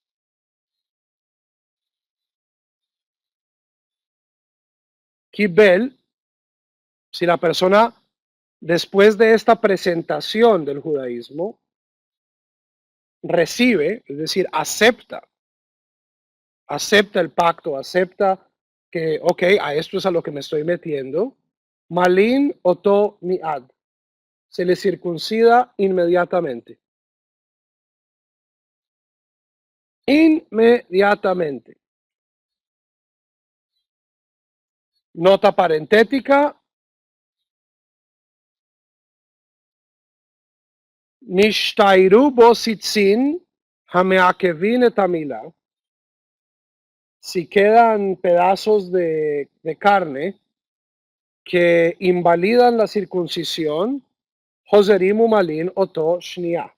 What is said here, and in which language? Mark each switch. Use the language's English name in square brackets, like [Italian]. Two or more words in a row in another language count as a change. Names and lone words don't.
[Spanish] Kibel, si la persona después de esta presentación del judaísmo recibe, es decir, acepta el pacto, acepta que, ok, a esto es a lo que me estoy metiendo, [Hebrew] מלין אותו מיד, [Spanish] se le circuncida inmediatamente. Inmediatamente. Nota parentética. [Hebrew] נשתיירו בו ציצין המעכבין את המילה. [Spanish] Si quedan pedazos de carne que invalidan la circuncisión, [Hebrew] חוזרים ומלין אותו שניה.